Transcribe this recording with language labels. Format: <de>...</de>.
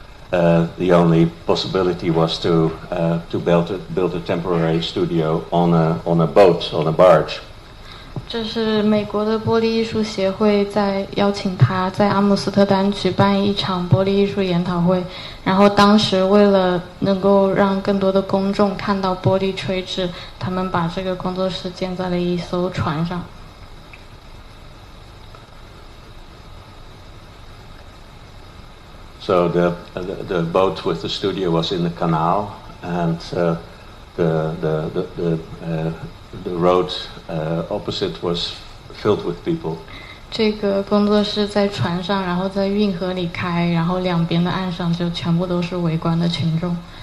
<en>The only possibility was to build a temporary studio on a boat, on a barge.</en> <zh>这是美国的玻璃艺术协会在邀请他在阿姆斯特丹举办一场玻璃艺术研讨会，然后当时为了能够让更多的公众看到玻璃吹制，他们把这个工作室建在了一艘船上。</zh> <en>So the boat with the studio was in the canal, and the road opposite was filled with people.</en> <zh>这个工作室在船上，然后在运河里开，然后两边的岸上就全部都是围观的群众。</zh>